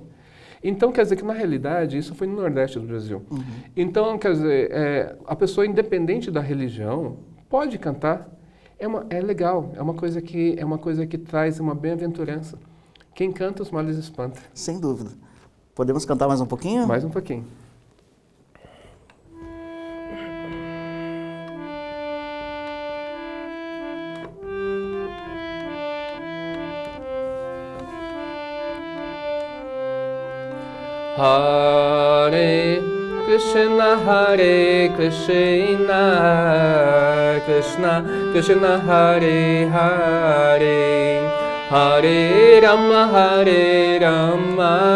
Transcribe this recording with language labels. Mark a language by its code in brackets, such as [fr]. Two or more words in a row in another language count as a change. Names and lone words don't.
[pt] Então, quer dizer que na realidade isso foi no Nordeste do Brasil. Então, quer dizer, a pessoa independente da religião pode cantar. É legal, é uma coisa que traz uma bem-aventurança. Quem canta os males espanta. Sem dúvida. Podemos cantar mais um pouquinho? Mais um pouquinho. [sa] Hare Krishna, Hare Krishna, Krishna Krishna, Hare Hare, Hare Rama, Hare Rama,